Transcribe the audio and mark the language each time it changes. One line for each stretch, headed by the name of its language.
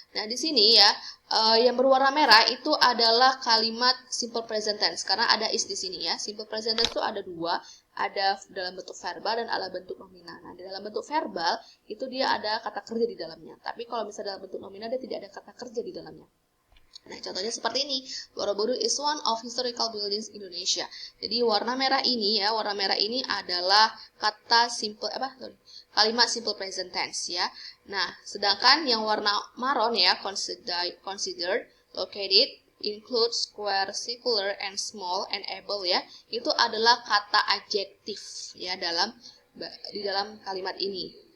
Indonesian: Nah, di sini ya, yang berwarna merah itu adalah kalimat simple present tense, karena ada is di sini ya. Simple present tense itu ada dua, ada dalam bentuk verbal dan ada bentuk nominal. Nah, di dalam bentuk verbal itu dia ada kata kerja di dalamnya. Tapi kalau misalnya dalam bentuk nominal dia tidak ada kata kerja di dalamnya. Nah, contohnya seperti ini.
English: Borobudur is one of historical buildings Indonesia.
Indonesian: Jadi warna merah ini adalah kata kalimat simple present tense ya. Nah, sedangkan yang warna maron ya,
English: considered, located, include, square, circular, and small, and able
Indonesian: ya, itu adalah kata adjektif ya di dalam kalimat ini.